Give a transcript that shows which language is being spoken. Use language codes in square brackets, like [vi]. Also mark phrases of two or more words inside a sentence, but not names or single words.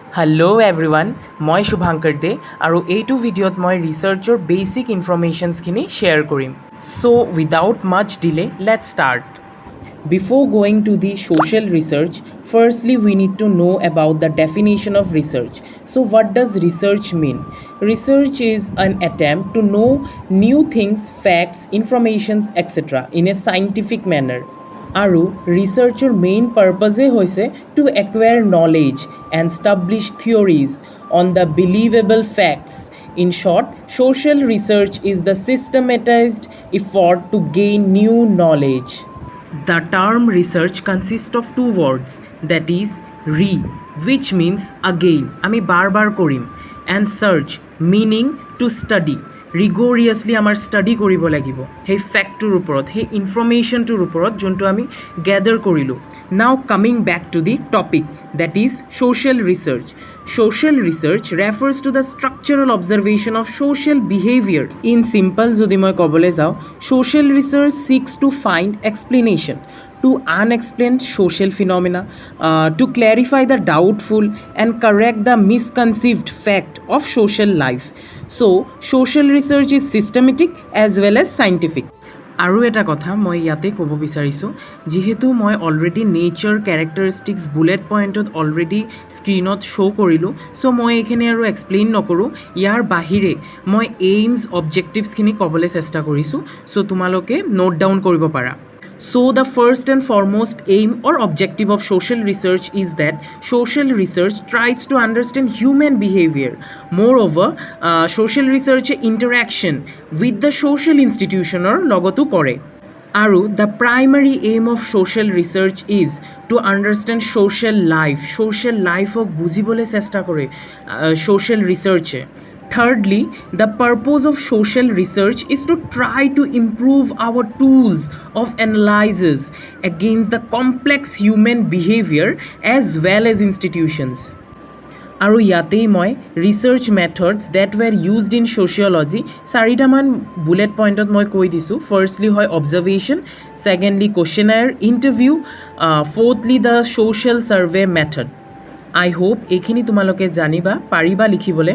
[en] Hello everyone, [as] মই শুভাংকৰ দে আৰু এইটো ভিডিঅ'ত মই ৰিচাৰ্চৰ [en] basic informationsখিনি share [as] কৰিম। [en] So without much delay, let's start. Before going to the social research, firstly we need to know about the definition of research. So what does research mean? Research is an attempt to know new things, facts, informations, etc. in a scientific manner. আৰু researchৰ main purposeএ হৈছে to acquire knowledge and establish theories on the believable facts. in short, social research is the systematized effort to gain new knowledge. The term research consists of two words, that is re, which means again, [as] আমি বাৰ কৰিম, [en] and search, meaning to study. [as] ৰিগৰিয়াছলি আমাৰ ষ্টাডি কৰিব লাগিব সেই ফেক্টটোৰ ওপৰত, সেই ইনফৰমেশ্যনটোৰ ওপৰত যোনটো আমি গেডাৰ কৰিলোঁ। [en] now coming back to the topic, that is social research. Social research refers to the structural observation of social behavior. In simple [as] যদি মই ক'বলৈ যাওঁ, [en] social research seeks to find explanation to unexplained social phenomena, to clarify the doubtful and correct the misconceived fact of social life. So, social research is systematic as well as scientific. [as] আৰু এটা কথা মই ইয়াতে ক'ব বিচাৰিছোঁ, যিহেতু মই অলৰেডি [en] nature characteristics bullet pointত [as] অলৰেডি [en] screenত show' [as] কৰিলোঁ, চ' মই এইখিনি আৰু এক্সপ্লেইন নকৰোঁ। ইয়াৰ বাহিৰে মই [en] aims objectivesখিনি [as] ক'বলৈ চেষ্টা কৰিছোঁ, চ' তোমালোকে [en] note down [as] কৰিব পাৰা। [en] So the first and foremost aim or objective of social research is that social research tries to understand human behavior. Moreover, social research interaction with the social institution or [as] লগতো কৰে. [en] Aru, the primary aim of social research is to understand social life. Social life of [as] বুজিবলৈ চেষ্টা কৰে [en] social research. Thirdly, the purpose of social research is to try to improve our tools of analysis against the complex human behavior as well as institutions. [as] আৰু ইয়াতেই মই [en] research methods that were used in sociology [as] চাৰিটামান [en] bullet pointত [as] মই কৈ দিছোঁ। [en] ফাৰ্ষ্টলি হয় observation, secondly questionnaire interview, fourthly the social survey method. I hope [as] এইখিনি তোমালোকে জানিবা, পাৰিবা লিখিবলৈ।